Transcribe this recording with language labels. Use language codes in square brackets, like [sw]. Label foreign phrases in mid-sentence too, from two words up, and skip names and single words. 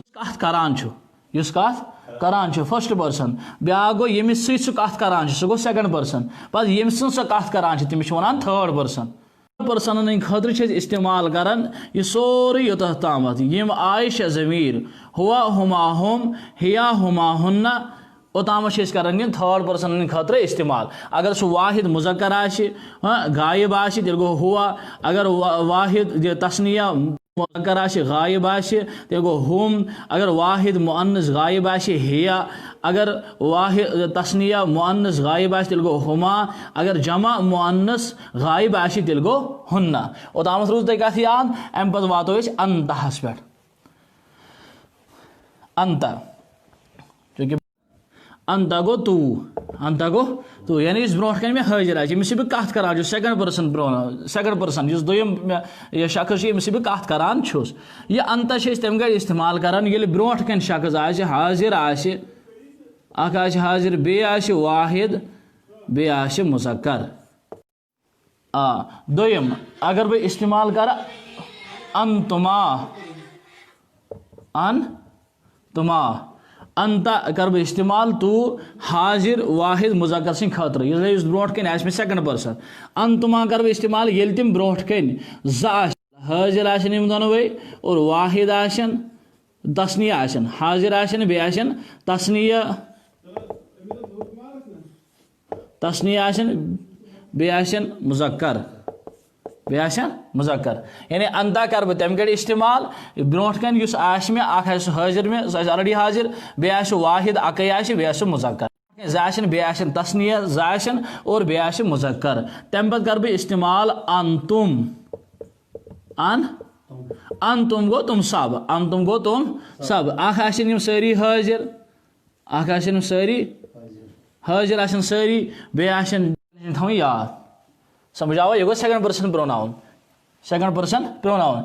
[en] first person [ks] ब्या गो यमिस सह कत करान सह गो [en] second person [ks] पे यमिस सह कत करान तमिस वन [en] third person [ks] खतर इस्तेमाल करान यह सोरे योत तामत यम आय ज़मीर [ar] هو هما هم هي هما هن [ks] ओताम करान [en] third person [ks] खतर इस्तेमाल अगर सह वाहिद मुज़क्कर गायब तेल गो हुआ अगर वाहिद तस्निया मुज़क्कर आशे गायब आशे तेल गो हुम। अगर वाहिद मुअन्नस गायब आशे हिया। अगर वाहिद तस्निया मुअन्नस गायब आशे तेल गो हुमा। अगर जमा मुअन्नस गायब आशे तेल गो हुन्ना। ओतामत रूज तक कथ याद अम पत वातो अस अंतहस पे। अंत चूंकि अंत गो तू, अंत गो तू यानी इस ब्रोह कन में हाजिर आमिस बह कत करान [en] second person pronoun, second person [ks] इस दोयम यह शख्स अमिस बह कत करान छुस। यह अंत तम गई इस्तेमाल करान ये ब्रोह कन शख्स आशे हाजिर आशे, अख आशे हाजिर बे आशे वाहिद बे आशे मुज़क्कर। दोयम अगर बह इस्तेमाल कर अनतुमा, अनतुमा अंत कर बह इस्तेमाल तू हाजिर वाहिद मुज़क्कर सिंह खतर इस ब्रोह कन आस सेकंड पर्सन। अनतुमा कर बह इस्तेमाल ये तम ब्रोह कन ज हाजिर आशन यम दोनों और वाहिद आशन तस्निया आशन, हाजिर आशन बे आशन तस्निया, तस्निया आशन बे आशन मुज़क्कर, बे आशन मुज़क्कर। यानी अंता कर बह तम गई इस्तेमाल ब्रोह कन युस आश में अख हाजिर में ऑलरेडी हाजिर बे आश वाहिद अकै आश बे आश मुज़क्कर। ज़ाशन बे आशन तस्निया ज़ाशन और बे आश मुज़क्कर। तम पत कर बह इस्तेमाल अंतुम, अंतुम गो [hi] तुम सब, [ks] अंतुम गो [hi] तुम सब। [ks] अख आशन यम सारी हाजिर, अख आशन सारी हाजिर आशन सारी बे आशन थो याद। समझ आओ ये गो [en] second person pronoun, second person pronoun.